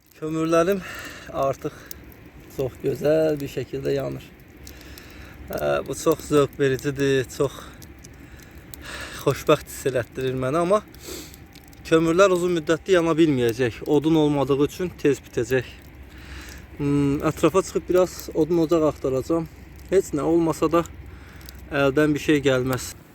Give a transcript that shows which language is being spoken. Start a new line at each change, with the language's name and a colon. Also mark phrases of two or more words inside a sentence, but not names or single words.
Turkish: Kömürlerim artık çok güzel bir şekilde yanır. Bu çok zevk vericidir,
Azerbaijani: çok xoşbəxt hiss elətdirir mənə, amma kömürlər uzun müddətli yana bilməyəcək. Odun olmadığı üçün tez bitəcək. Ətrafa çıxıb biraz odun ocaq axtaracağım. Heç nə olmasa da əldən bir şey gəlməz.